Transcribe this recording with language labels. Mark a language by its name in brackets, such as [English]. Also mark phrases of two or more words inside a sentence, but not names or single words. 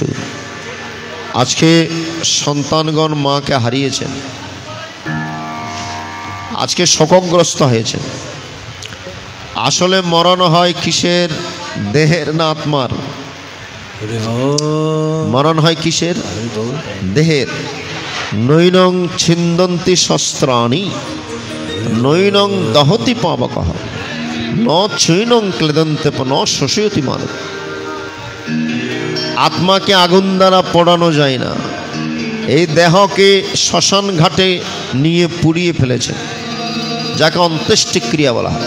[Bangla] আজকে সন্তানগণ মাকে হারিয়েছেন, আজকে শোকগ্রস্ত হয়েছেন। আসলে মরণ হয় কিসের? দেহের না আত্মার? মরণ হয় কিসের? [Sanskrit] দেহের। নৈনং ছিন্দন্তি শস্ত্রাণি নৈনং দহতি পাবকঃ ন চৈনং ক্লেদন্তে ন শোষয়তি মানব। [Bangla] আত্মাকে আগুন দ্বারা পোড়ানো যায় না। এই দেহকে শ্মশান ঘাটে নিয়ে পুড়িয়ে ফেলেছে, যাকে অন্ত্যেষ্টিক্রিয়া বলা হয়।